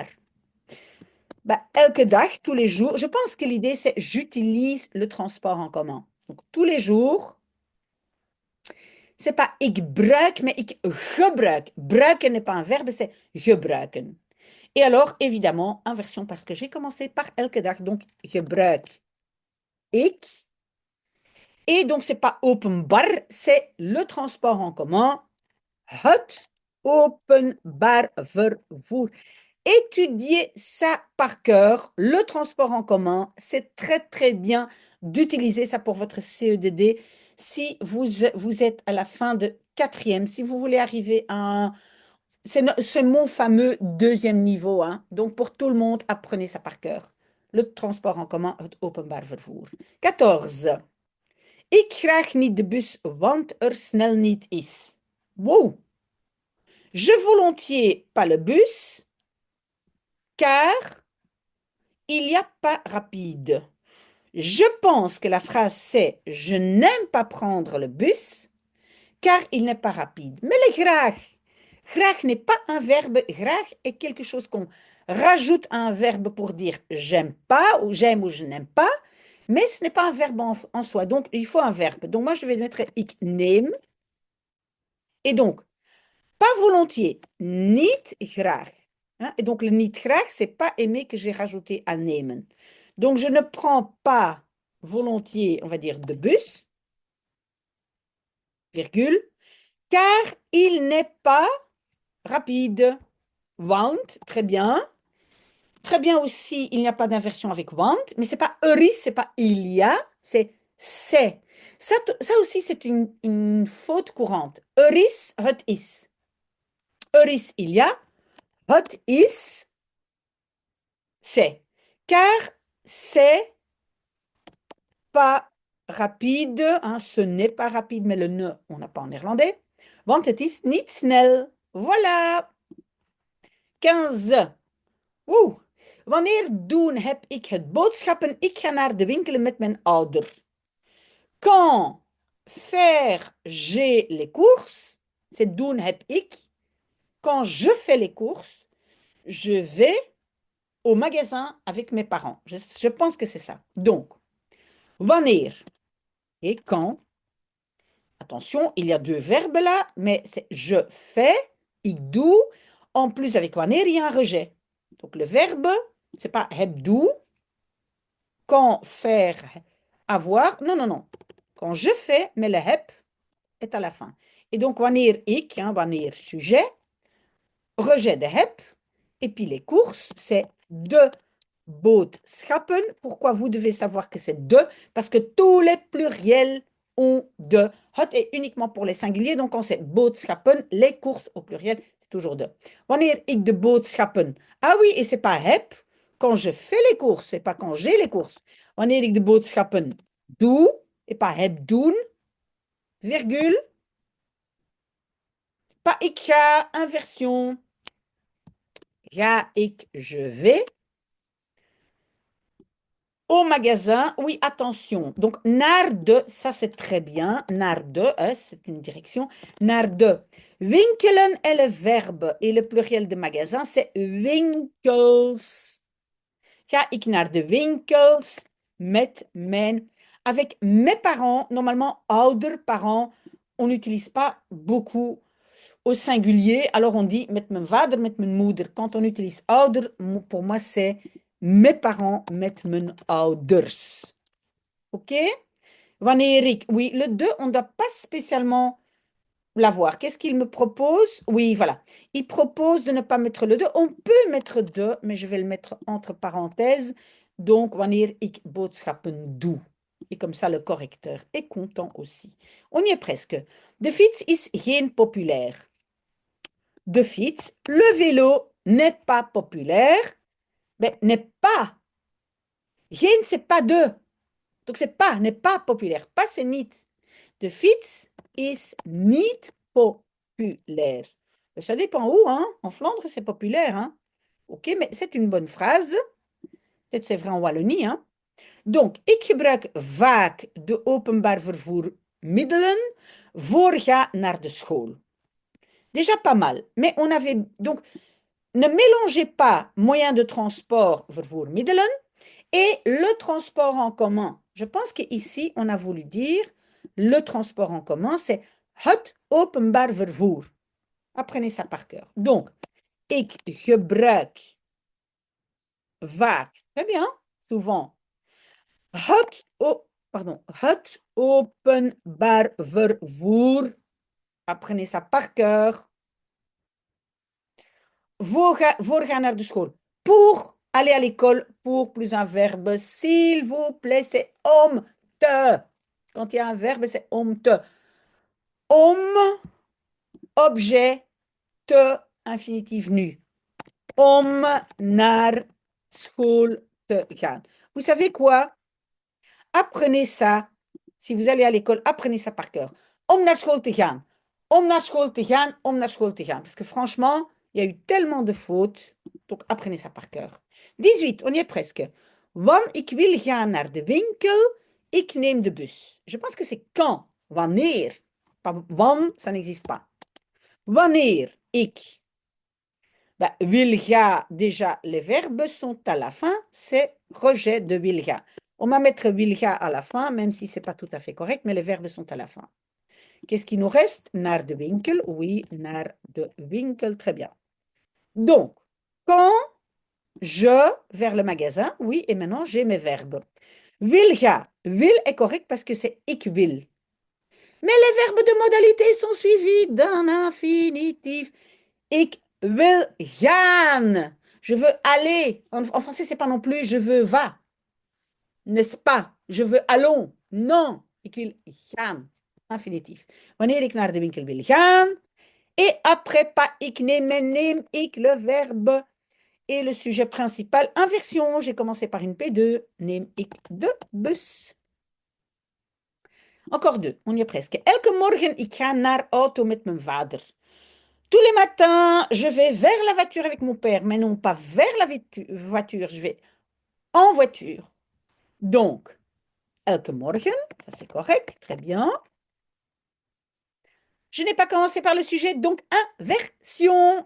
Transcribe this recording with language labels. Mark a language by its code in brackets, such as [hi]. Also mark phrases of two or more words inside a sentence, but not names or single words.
[nl] Bah, elke dag, [fr] tous les jours. Je pense que l'idée, c'est j'utilise le transport en commun. Donc, tous les jours. C'est pas [nl] ik bruik, [fr] mais [nl] ik gebruik. [fr] Bruiken n'est pas un verbe, c'est gebruiken. Et alors, évidemment, inversion parce que j'ai commencé par [nl] elke dag, [fr] donc [nl] gebruik ik. [fr] Et donc, c'est pas openbaar, c'est le transport en commun. [nl] Het openbaar vervoer. [fr] Étudiez ça par cœur. Le transport en commun, c'est très, très bien d'utiliser ça pour votre CEDD. Si vous êtes à la fin de quatrième, si vous voulez arriver à un... C'est mon fameux deuxième niveau, hein. Donc, pour tout le monde, apprenez ça par cœur. Le transport en commun, [nl] het openbaar vervoer. 14. Ik graag niet de bus, want er snel niet is. Wow. [fr] Je volontiers pas le bus, car il n'y a pas rapide. Je pense que la phrase c'est je n'aime pas prendre le bus, car il n'est pas rapide. Mais le graag. Graag n'est pas un verbe. Graag est quelque chose qu'on rajoute à un verbe pour dire j'aime pas ou j'aime ou je n'aime pas. Mais ce n'est pas un verbe en soi. Donc, il faut un verbe. Donc, moi, je vais mettre [nl] ik neem. [fr] Et donc, pas volontiers, [nl] niet graag. [fr] Hein? Et donc, le [nl] niet graag, [fr] c'est pas aimer que j'ai rajouté à nemen. Donc, je ne prends pas volontiers, on va dire, de bus, virgule, car il n'est pas rapide. Want, très bien. Très bien aussi, il n'y a pas d'inversion avec want, mais c'est pas is, c'est pas il y a, c'est. Ça aussi, c'est une faute courante. [nl] Is, het is. Is, [fr] il y a. [nl] Het is, [fr] c'est. Car c'est pas rapide, hein, ce n'est pas rapide, mais le ne, on n'a pas en néerlandais. [nl] Want het is niet snel. Voilà. 15. Oeh. Wanneer doen heb ik het boodschappen? Ik ga naar de winkel met mijn ouder. [fr] Quand faire j'ai les courses? C'est [nl] doen heb ik. [fr] Quand je fais les courses, je vais au magasin avec mes parents. Je pense que c'est ça. Donc, wanneer et quand. Attention, il y a deux verbes là, mais c'est je fais, ik doe. En plus, avec wanneer, il y a un rejet. Donc, le verbe, c'est pas [nl] heb doe. [fr] Quand faire, avoir. Non, non, non. Quand je fais, mais le heb est à la fin. Et donc, [nl] wanneer ik, [fr] hein, wanneer sujet, rejet de heb. Et puis les courses, c'est [nl] de boodschappen. [fr] Pourquoi vous devez savoir que c'est de? Parce que tous les pluriels ont de. Het est uniquement pour les singuliers, donc quand c'est boodschappen, les courses au pluriel, c'est toujours de. [nl] Wanneer ik de boodschappen. [fr] Ah oui, et c'est pas heb. Quand je fais les courses, c'est pas quand j'ai les courses. [nl] Wanneer ik de boodschappen doe, [fr] et pas [nl] heb doen, [fr] virgule. Pas [nl] ik ga, [fr] inversion. [nl] Ga ik, [fr] je vais. Au magasin, oui, attention. Donc, [nl] naar de, [fr] ça c'est très bien. [nl] Naar de, [fr] c'est une direction. [nl] Naar de. [fr] Winkelen est le verbe et le pluriel de magasin, c'est winkels. [nl] Ga ik naar de winkels met mijn... [fr] Avec mes parents, normalement, ouder, parents, on n'utilise pas beaucoup au singulier. Alors, on dit [nl] met mijn vader, met mijn moeder. [fr] Quand on utilise ouder, pour moi, c'est Mes parents [nl] met mijn ouders. [fr] OK? [nl] Wanneer ik, [fr] oui, le de, on ne doit pas spécialement l'avoir. Qu'est-ce qu'il me propose? Oui, voilà. Il propose de ne pas mettre le de. On peut mettre de, mais je vais le mettre entre parenthèses. Donc, [nl] wanneer ik boodschappen doe. [fr] Et comme ça, le correcteur est content aussi. On y est presque. [nl] De fiets is geen populair. De fiets, [fr] le vélo n'est pas populaire. Mais n'est pas. Geen, c'est pas de. Donc, c'est pas, n'est pas populaire. Pas, c'est niet. [nl] De fiets is niet populair. [fr] Ça dépend où, hein. En Flandre, c'est populaire, hein. OK, mais c'est une bonne phrase. Peut-être c'est vrai en Wallonie, hein. Donc, [nl] ik gebruik vaak de openbaar vervoermiddelen voor ga naar de school. [fr] Déjà pas mal. Mais on avait donc ne mélangez pas moyen de transport vervoermiddelen et le transport en commun. Je pense qu'ici, on a voulu dire le transport en commun, c'est [nl] het openbaar vervoer. [fr] Apprenez ça par cœur. Donc, [nl] ik gebruik vaak, [fr] très bien, souvent, [nl] het openbaar vervoer. [fr] Apprenez ça par cœur. [nl] Voor gaan naar de school. [fr] Pour aller à l'école, pour plus un verbe, s'il vous plaît, c'est [nl] om te. [fr] Quand il y a un verbe, c'est [nl] om te. [fr] Om, objet, te, infinitif nu. [nl] Om naar school te gaan. [fr] Vous savez quoi? Apprenez ça. Si vous allez à l'école, apprenez ça par cœur. [nl] Om naar school te gaan. Om naar school te gaan, om naar school te gaan. [fr] Parce que franchement, il y a eu tellement de fautes. Donc, apprenez ça par cœur. 18, on y est presque. [nl] Wan ik wil gaan naar de winkel, ik neem de bus. [fr] Je pense que c'est quand. Wanneer. Pas wan, ça n'existe pas. [nl] Wanneer ik wil ga, [fr] déjà, les verbes sont à la fin, c'est rejet de [nl] wil ga. [fr] On va mettre [nl] wil ga [fr] à la fin, même si ce n'est pas tout à fait correct, mais les verbes sont à la fin. Qu'est-ce qui nous reste? [nl] Naar de winkel, oui, naar de winkel, [fr] très bien. Donc, quand je, vers le magasin, oui, et maintenant j'ai mes verbes. [nl] Wil ga, [fr] wil est correct parce que c'est [nl] ik wil. [fr] Mais les verbes de modalité sont suivis d'un infinitif. [nl] Ik wil gaan. [fr] Je veux aller. En français, c'est pas non plus je veux va. N'est-ce pas? Je veux allons. Non. [nl] Ik wil gaan. Infinitif. Wanneer ik naar de winkel wil gaan. [fr] Et après, pas [nl] ik neem, [fr] mais [nl] neem ik [fr] le verbe. Et le sujet principal, inversion. J'ai commencé par une P2. [nl] Neem ik de bus. [fr] Encore deux. On y est presque. [nl] Elke morgen, ik ga naar auto met mijn vader. [fr] Tous les matins, je vais vers la voiture avec mon père, mais non pas vers la voiture, je vais en voiture. Donc, [nl] elke morgen, [fr] ça c'est correct, très bien. Je n'ai pas commencé par le sujet, donc inversion.